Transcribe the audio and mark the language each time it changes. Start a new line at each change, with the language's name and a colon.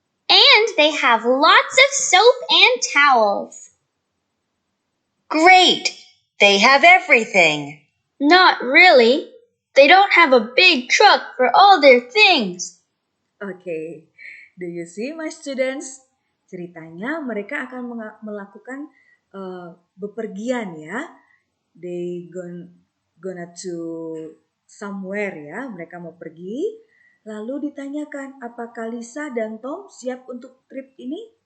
English: And they have lots of soap and towels. Great! They have everything. Not really. They don't have a big truck for all their things. Okay, do you see my students?
Indonesian: Ceritanya mereka akan melakukan bepergian ya.
English: They gonna to somewhere ya.
Indonesian: Mereka mau pergi. Lalu ditanyakan, apakah Lisa dan Tom siap untuk trip ini?